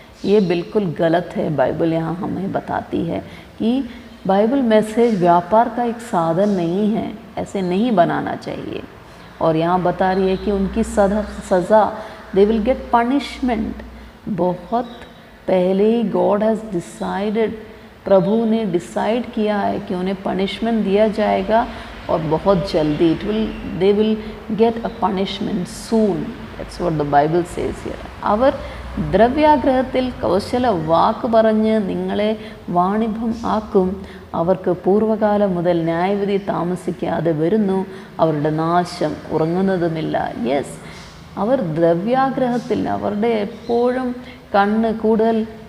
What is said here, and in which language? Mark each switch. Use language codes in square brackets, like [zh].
[hi] ये बिल्कुल गलत है. बाइबल यहाँ हमें बताती है कि बाइबल मैसेज व्यापार का एक साधन नहीं है, ऐसे नहीं बनाना चाहिए. और यहाँ बता रही है कि उनकी सज़ा, [en] They will get punishment. [hi] बहुत पहले ही [en] god has decided, [hi] प्रभु ने डिसाइड किया है कि उन्हें पनिशमेंट दिया जाएगा और बहुत जल्दी. [en] they will get a punishment soon. That's what the Bible says here. [ml] അവർ ദ്രവ്യാഗ്രഹത്തിൽ കൗശല വാക്ക് പറഞ്ഞ് നിങ്ങളെ വാണിഭം ആക്കും. അവർക്ക് പൂർവ്വകാലം മുതൽ ന്യായവിധി താമസിക്കാതെ വരുന്നു, അവരുടെ നാശം ഉറങ്ങുന്നതുമില്ല. യെസ്, അവർ ദ്രവ്യാഗ്രഹത്തിൽ, അവരുടെ എപ്പോഴും കണ്ണ് കൂടുതൽ